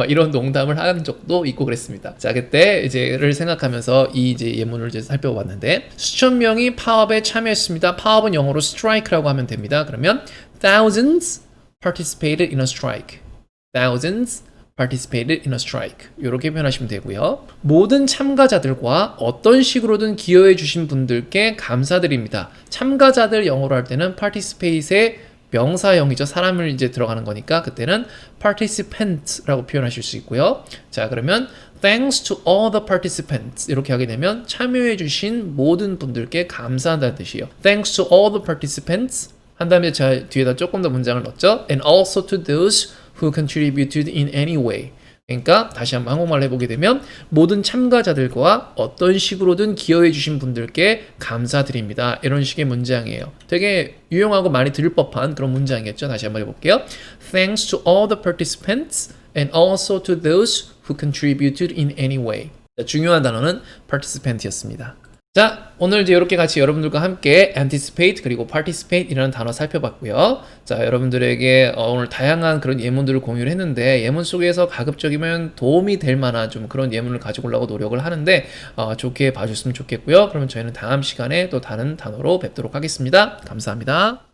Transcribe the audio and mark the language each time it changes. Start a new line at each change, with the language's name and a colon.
Korean: 막 이런 농담을 한 적도 있고 그랬습니다. 자, 그때 이제를 생각하면서 이 이제 예문을 이제 살펴봤는데 수천 명이 파업에 참여했습니다. 파업은 영어로 strike라고 하면 됩니다. 그러면
English: thousands participated in a strike. Thousands participated in a strike.
Korean: 이렇게 표현하시면 되고요. 모든 참가자들과 어떤 식으로든 기여해 주신 분들께 감사드립니다. 참가자들 영어로 할 때는 participate의 명사형이죠. 사람을 이제 들어가는 거니까 그때는 participant라고 표현하실 수 있고요. 자, 그러면
English: thanks to all the participants
Korean: 이렇게 하게 되면 참여해 주신 모든 분들께 감사한다는 뜻이에요.
English: Thanks to all the participants
Korean: 한 다음에 자 뒤에다 조금 더 문장을 넣었죠.
English: And also to those who contributed in any way.
Korean: 그러니까 다시 한번 한국말로 해보게 되면 모든 참가자들과 어떤 식으로든 기여해 주신 분들께 감사드립니다. 이런 식의 문장이에요. 되게 유용하고 많이 들을 법한 그런 문장이겠죠. 다시 한번 해볼게요.
English: Thanks to all the participants and also to those who contributed in any way.
Korean: 중요한 단어는 participant이었습니다. 자, 오늘 이제 이렇게 같이 여러분들과 함께 anticipate 그리고 participate 이라는 단어 살펴봤고요. 자, 여러분들에게 오늘 다양한 그런 예문들을 공유를 했는데 예문 속에서 가급적이면 도움이 될 만한 좀 그런 예문을 가지고 오려고 노력을 하는데 좋게 봐주셨으면 좋겠고요. 그러면 저희는 다음 시간에 또 다른 단어로 뵙도록 하겠습니다. 감사합니다.